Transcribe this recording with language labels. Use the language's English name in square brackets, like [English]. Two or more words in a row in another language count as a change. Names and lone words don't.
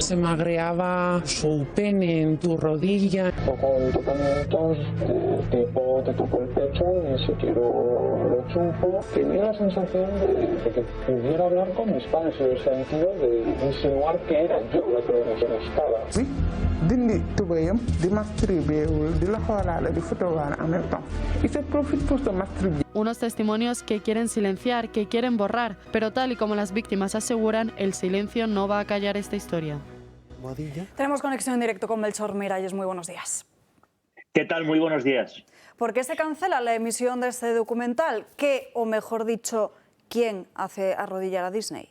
[Spanish] Se me agregaba su pene en tu rodilla. Con tocamientos tipo te toco el pecho y si quiero lo chupo. Tenía la sensación de que pudiera hablar con mis padres en el sentido de insinuar que era yo la que me gustaba. Sí, [Wolof] dindi tubéyam di masturbéwul di la xoolaale di fotowaale [French] en même temps. Y se profite pour se masturber. [Spanish] Unos testimonios que quieren silenciar, que quieren borrar, pero tal y como las víctimas víctimas aseguran el silencio no va a callar esta historia. Tenemos conexión en directo con Melchor Miralles. Muy buenos días. ¿Qué tal? Muy buenos días. ¿Por qué se cancela la emisión de este documental? ¿Qué, o mejor dicho, quién hace arrodillar a Disney?